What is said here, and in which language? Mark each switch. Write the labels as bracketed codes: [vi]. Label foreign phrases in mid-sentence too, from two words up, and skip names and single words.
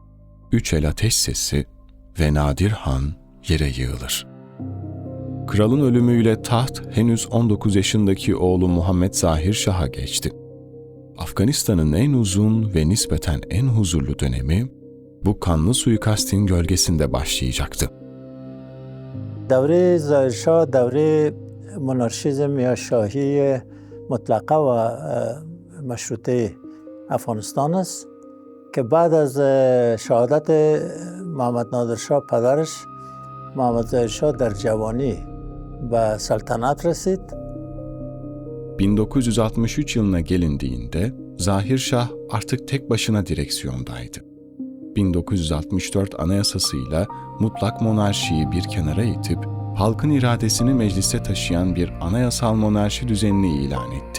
[tr] 3 el ateş sesi ve Nadir Han yere yığılır. Kralın ölümüyle taht henüz 19 yaşındaki oğlu Muhammed Zahir Şah'a geçti. Afganistan'ın en uzun ve nispeten en huzurlu dönemi bu kanlı suikastin gölgesinde başlayacaktı. [fa] دوره ظاهرشاه دوره monarşizm یا شاهی مطلقه و مشروطه افغانستان است که بعد از شهادت محمد نادر شاه پدرش محمد ظاهر شاه در جوانی به سلطنت رسید. [tr] 1963 yılına gelindiğinde Zahir Şah artık tek başına direksiyondaydı. 1964 Anayasasıyla mutlak monarşiyi bir kenara itip halkın iradesini meclise taşıyan bir anayasal monarşi düzenini ilan etti.